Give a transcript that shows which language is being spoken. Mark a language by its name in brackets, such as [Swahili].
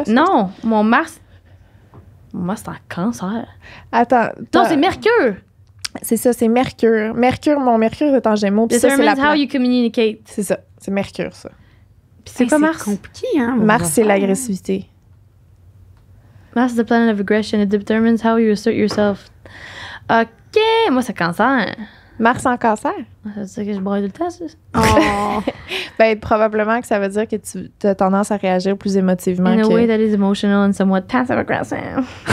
[French] non, mon Mars, c'est en Cancer. Attends. Non, c'est Mercure. C'est ça, c'est Mercure. Mon Mercure est en Gémeaux. Puis ça, c'est [English] Determines how you communicate. [French] C'est ça, c'est Mercure, ça. Puis c'est quoi Mars? C'est compliqué, hein? Mars, c'est l'agressivité. [English] Mars is the planet of aggression. It determines how you assert yourself. [French] OK, moi, c'est Cancer. Mars en Cancer? Ça veut dire que je broye tout le temps, ça? Oh. Ben, probablement que ça veut dire que tu as tendance à réagir plus émotivement. [English] In a way that is emotional and somewhat passive-aggressive.